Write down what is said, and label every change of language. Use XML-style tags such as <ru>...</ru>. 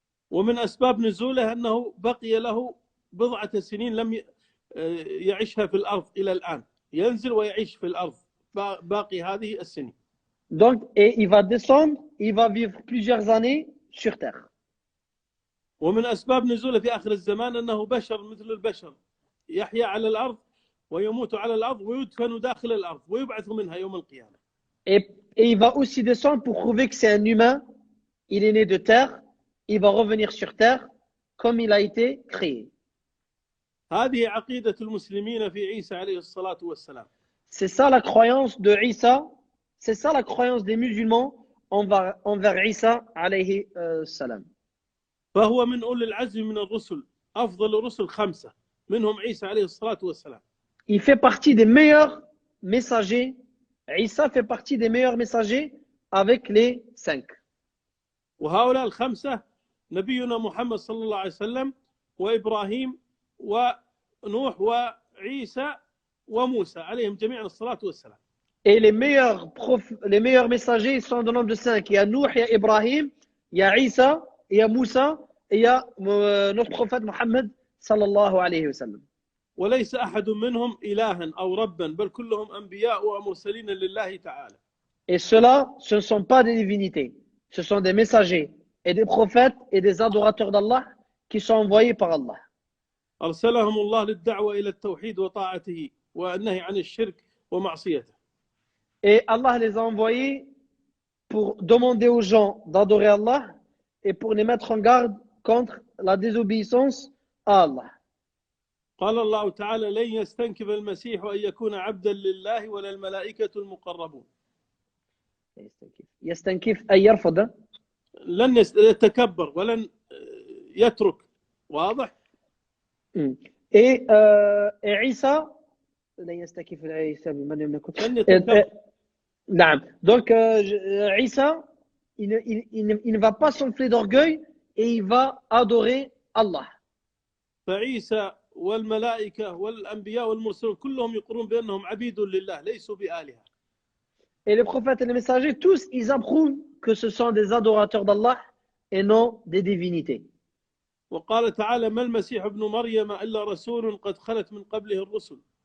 <ar>ومن أسباب نزوله أنه بقي له بضعة سنين لم يعيشها في الأرض إلى الآن ينزل ويعيش في الأرض باقي هذه السنين.</ar> <fr>Donc, et il va descendre, il va vivre plusieurs années sur terre.</fr> <ar>ومن أسباب نزوله في آخر الزمان أنه بشر مثل البشر يحيا على الأرض ويموت على الأرض ويدفن داخل الأرض ويبعث منها يوم القيامة.</ar> <fr>Et il va aussi descendre pour prouver que c'est un humain, il est né de terre, il va revenir sur terre comme il a été créé.</fr> <ar>هذه عقيدة المسلمين في عيسى عليه الصلاة والسلام.</ar> <fr>C'est ça la croyance de Isa, c'est ça la croyance des musulmans envers Isa alayhi salam.</fr> <ar>فهو من أولي العزم من الرسل أفضل الرسل 5 منهم عيسى عليه الصلاة والسلام.</ar> <fr>Il fait partie des meilleurs messagers. Isa fait partie des meilleurs messagers avec les 5.</fr> <ar>وهؤلاء ال5 نبينا محمد صلى الله عليه وسلم وإبراهيم ونوح وعيسى وموسى عليهم جميعا الصلاة والسلام.</ar> <fr>Et les meilleurs messagers ils sont dans le nombre de 5. Il y a Nuh, il y a Ibrahim, il y a Isa, il y a Moussa, et il y a notre prophète Mohammed sallallahu alayhi wa sallam.</fr> <ar>وليس أحد منهم إلها أو ربا بل كلهم أنبياء ومرسلين لله تعالى.</ar> <fr>Et ceux-là, ce ne sont pas des divinités. Ce sont des messagers et des prophètes et des adorateurs d'Allah qui sont envoyés par Allah.</fr> <ar>أرسلهم الله للدعوة إلى التوحيد وطاعته والنهي عن الشرك ومعصيته.</ar> <fr>Et Allah les a envoyés pour demander aux gens d'adorer Allah et pour les mettre en garde contre la désobéissance à Allah.</fr> <ar>قال الله تعالى لن يستنكف المسيح أن يكون عبدا لله ولا الملائكة المقربون. يستنكف أي يرفض. لن يتكبر ولن يترك. واضح؟ Et Isa, لن يستنكف عيسى بمن يكون. لن يتكبر. نعم.</ar> <fr>Donc Isa, il ne va pas s'enfler d'orgueil et il va adorer Allah.</fr> <ar>فعيسى والملائكة والأنبياء والمرسلون كلهم يقرون بأنهم عبيد لله ليسوا بآلهة.</ar> <fr>Et les prophètes et les messagers, tous, ils approuvent que ce sont des adorateurs d'Allah et non des divinités.</fr> <ar>وقال تعالى ما المسيح ابن مريم إلا رسول قد خلت من قبله الرسل.</ar>